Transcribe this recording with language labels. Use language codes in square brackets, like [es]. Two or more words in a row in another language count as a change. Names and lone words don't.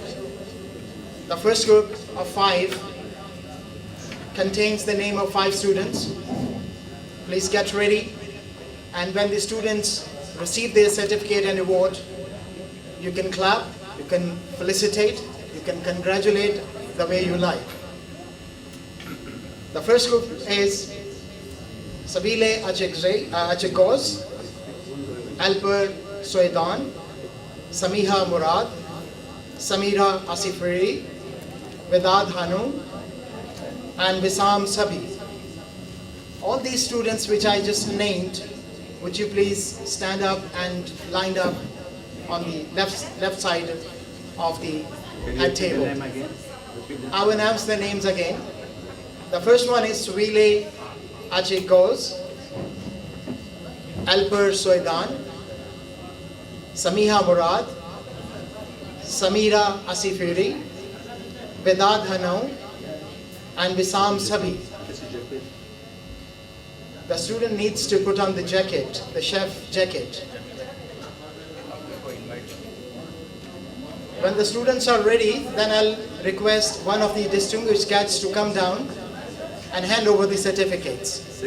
[en] The first group of 5 contains the name of 5 students. Please get ready. And when the students receive their certificate and award, you can clap, you can felicitate, you can congratulate the way you like. The first group is Sabile Achegoz, Alper Soedan, Samiha Murad, Samira Asifiri, Vedad Hanu, and Wissam Sabi. All these students which I just named, would you please stand up and line up on the left side of the head table. I will announce the names again. The first one is Suile Achegoz, Alper Soedan, Samiha Murad, Samira Asifiri, Vedad Hanu, and Wissam Sabi. The student needs to put on the jacket, the chef jacket. When the students are ready, then I'll request one of the distinguished guests to come down and hand over the certificates.